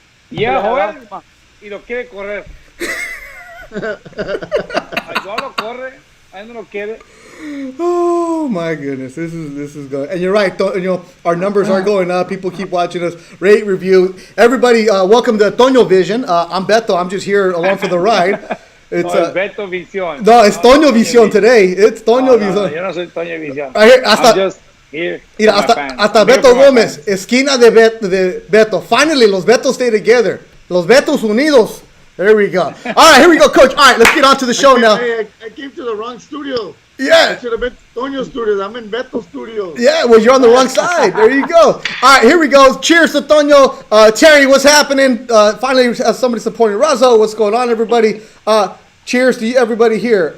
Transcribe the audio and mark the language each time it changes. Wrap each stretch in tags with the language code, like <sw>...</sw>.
<es>Llega Joel y lo quiere correr. Yo lo corre, a él no lo quiere.</es> <en>Oh my goodness, this is good. And you're right, our numbers are going up. People keep watching us. Rate, review. Everybody, welcome to Tono Vision. I'm Beto. I'm just here along for the ride. It's Beto Visión. No, it's Tono Visión today. It's Tono Visión.</en> <es>Yo no soy Tono Visión.</es> <en>I'm just here.</en> <es>Mira, hasta Beto Gómez, esquina de Beto.</es> <en>Finally, los Betos stay together.</en> <es>Los Betos unidos.</es> <en>There we go. All right, here we go, Coach. All right, let's get on to the show now. I came to the wrong studio. Yeah. I should have been Tono Studios. I'm in Beto Studios. Yeah, well, you're on the wrong side. There you go. All right, here we go. Cheers to Tono. Terry, what's happening? Finally, somebody supporting Razo. What's going on, everybody? Cheers to everybody here.</en>